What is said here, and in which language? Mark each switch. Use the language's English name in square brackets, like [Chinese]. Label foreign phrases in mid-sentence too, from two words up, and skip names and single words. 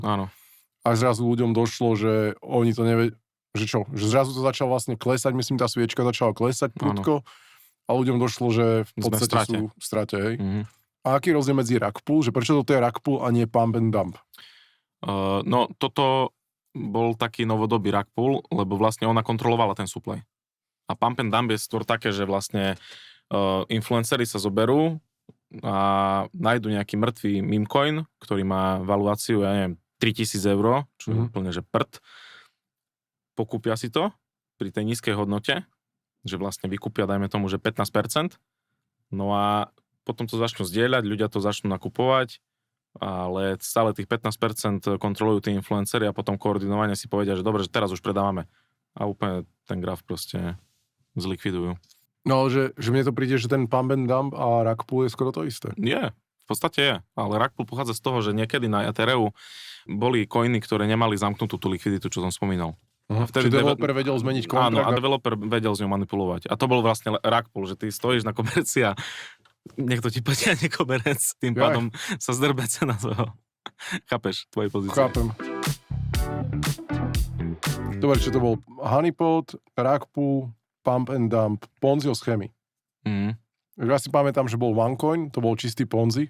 [Slovak] Áno. A zrazu ľuďom došlo, že oni to nevedia, že čo? Že zrazu to začalo vlastne klesať, myslím, tá sviečka začala klesať prudko a ľuďom došlo, že v podstate sú v strate, hej. Mm-hmm. A aký je rozdiel medzi [English] rug pull? [Slovak] Že prečo toto je [English] rug pull [Slovak] a nie [English] pump and dump? [Slovak] No, toto bol taký novodobý [English] rug pull, [Slovak] lebo vlastne ona kontrolovala ten supply. A [English] pump and dump [Slovak] je skôr také, že vlastne influenceri sa zoberú a nájdu nejaký mŕtvý [English] meme coin, [Slovak] ktorý má valuáciu, ja neviem, 3000 eur, čo je úplne, že prd. Pokúpia si to pri tej nízkej hodnote, že vlastne vykúpia, dajme tomu, že 15%. No a potom to začnú zdieľať, ľudia to začnú nakupovať, ale stále tých 15% kontrolujú tí influenceri a potom koordinovane si povedia, že dobre, že teraz už predávame. A úplne ten graf proste zlikvidujú. No, že mne to príde, že ten [English] pump and dump [Slovak] a [English] rug pull [Slovak] je skoro to isté. Nie, v podstate je. Ale [English] rug pull [Slovak] pochádza z toho, že niekedy na Ethereum boli coiny, ktoré nemali zamknutú tú likviditu, čo som spomínal. A vtedy developer vedel zmeniť kontrakt? Áno, a developer vedel s ňou manipulovať. A to bol vlastne [English] rug pull, [Slovak] že ty stojíš na koberci a niekto ti potiahne koberec, tým pádom sa zdrbe cena toho. Chápeš tvojej pozície? Chápem. Dobre, čo to bol? Honeypot, [English] rug pull, pump and dump, [Slovak] Ponziho schémy. Ja si pamätám, že bol OneCoin, to bol čistý Ponzi.